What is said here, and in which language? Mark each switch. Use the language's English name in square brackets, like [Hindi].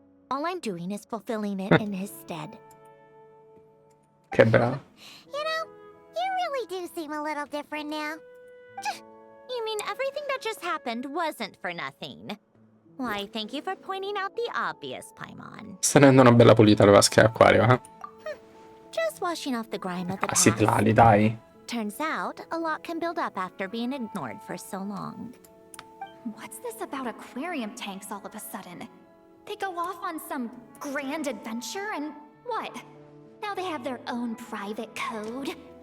[English] All I'm doing is fulfilling it in his stead. [Italian] Che bravo. [English] You know, you really do seem a little different now. You mean everything that just happened wasn't for nothing? Why, thank you for pointing out the obvious, Paimon. [Italian] Sta rendendo una bella pulita le vasche d'acquario, eh? [English] Just washing off the grime of the past. [Italian] Citlali, dai. [English] Turns out, a lot can build up after being ignored for so long. What's this about aquarium tanks all of a sudden? They go off on some grand adventure and what? Now they have their own private code?